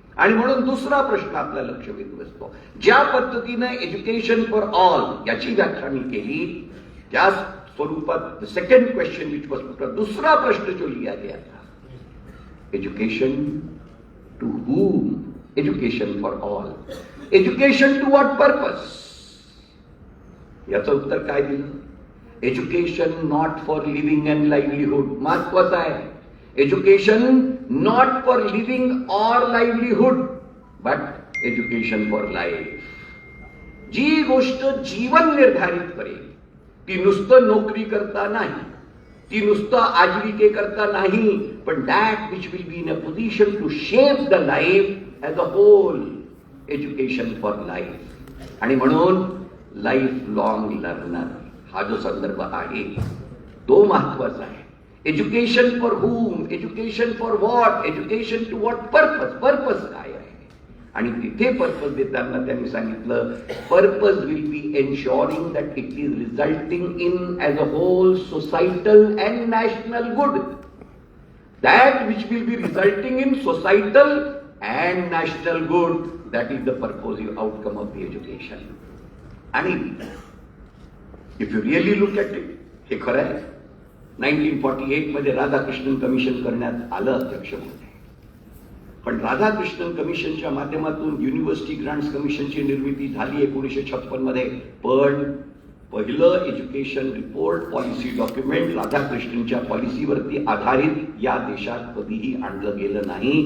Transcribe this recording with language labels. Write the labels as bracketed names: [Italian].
[Marathi] आणि म्हणून दुसरा प्रश्न आपला लक्ष वेधून असतो. ज्या पद्धतीनं एज्युकेशन फॉर ऑल याची व्याख्या मी केली, त्या स्वरूपात [English] second question which was put, [Marathi] दुसरा प्रश्न [Hindi] जो लिहा गया था, [English] Education to whom? Education for all. Education to what purpose? [Marathi] याचं उत्तर काय दिलं? [English] Education not for living and livelihood. [Marathi] महत्वाचं आहे. [English] Education not for living or livelihood but education for life. [Marathi] जी गोष्ट जीवन निर्धारित करेल ती नुसतं नोकरी करता नाही, ती नुसतं आजीविके करता नाही, पण [English] That which will be in a position to shape the life as a whole. Education for life. [Marathi] आणि म्हणून लाईफ लॉंग लर्नर हा जो संदर्भ आहे तो महत्वाचा आहे. [English] Education for whom? Education for what? Education to what purpose? [Marathi] Purpose काय आहे? आणि तिथे पर्पज देताना त्यांनी सांगितलं, [English] Purpose will be ensuring that it is resulting in as a whole societal and national good. That which will be resulting in societal and national good, that is the purposive outcome of the education. [Marathi] आणि [English] if you really look at it, [Marathi] हे खरं आहे. 1948 मध्ये Radhakrishnan commission करण्यात आलं अध्यक्षमध्ये, पण राधाकृष्णन कमिशनच्या माध्यमातून युनिव्हर्सिटी ग्रांट्स कमिशनची निर्मिती झाली 1956 मध्ये. पण पहिलं एज्युकेशन रिपोर्ट पॉलिसी डॉक्युमेंट राधाकृष्णनच्या पॉलिसीवरती आधारित या देशात कधीही आणलं गेलं नाही.